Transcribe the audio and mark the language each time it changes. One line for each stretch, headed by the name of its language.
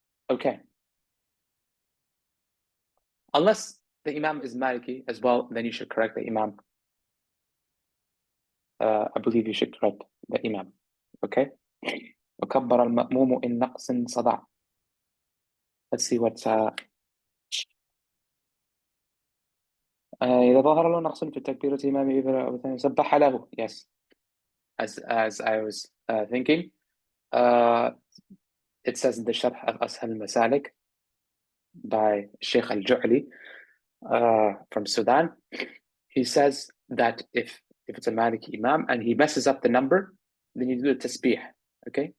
English: Okay. Unless the imam is Maliki as well, then you should correct the imam. I believe you should correct the imam. Okay?
Arabic: وكبر المأموم إن نقص صدع.
English: Let's see what's
Arabic: إذا ظهر له نقص في تكبيرة الإمام سبح له.
English: Yes. As I was thinking, it says in the Sharh of Ashal al-Masalik by Sheikh al-Ju'li from Sudan, he says that if it's a Maliki Imam and he messes up the number, then you do the tasbih. Okay?